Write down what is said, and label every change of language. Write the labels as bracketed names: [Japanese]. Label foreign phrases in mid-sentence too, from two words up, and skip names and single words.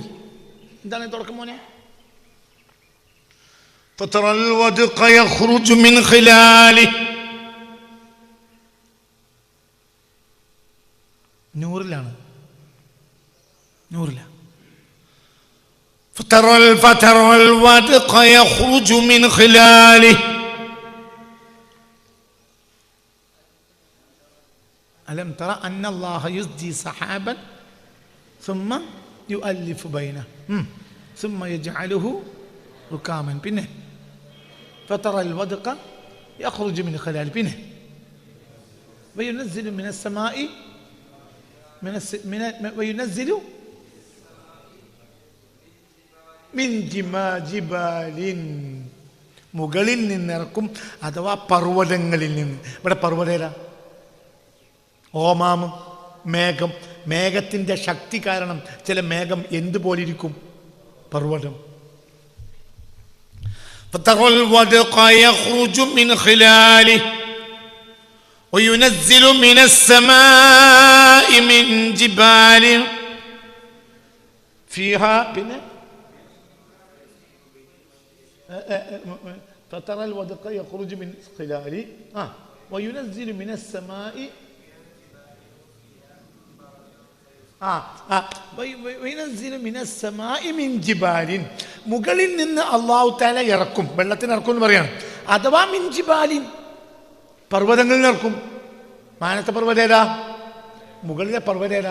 [Malayalam] എന്താണ് തുടക്കം മോനെ? [Arabic] فترى الودق يخرج من خلال. [Malayalam] നൂറിലാണ്, നൂറിലാണ്. [Arabic] فترى الودق يخرج من خلال. ألم ترى أن الله يزجي سحابا ثم يؤلف بينه ثم يجعله ركاما بينه فترى الودق يخرج من خلال بينه وينزل من السماء وينزل من جبال [Malayalam] മുകളിൽ നിന്നിറക്കും, അഥവാ പർവ്വതങ്ങളിൽ നിന്ന്. ഇവിടെ പർവ്വതേര ഓമാമം മേഘം. മേഘത്തിൻ്റെ ശക്തി കാരണം ചില മേഘം എന്തുപോലെ ഇരിക്കും? പർവ്വതം. [Arabic] فترى الودق يخرج من خلاله وينزل من السماء من جبال فيها فترى الودق يخرج من خلاله وينزل من السماء [Malayalam] മുകളിൽ നിന്ന് അല്ലാഹു തആല ഇറക്കും, വെള്ളത്തിന് ഇറക്കും എന്ന് പറയാണ്. അഥവാ [Arabic] من جبال, [Malayalam] പർവ്വതങ്ങളിൽ ഇറക്കും. മാനത്തെ പർവ്വതേതാ? മുകളിലെ പർവ്വതേതാ?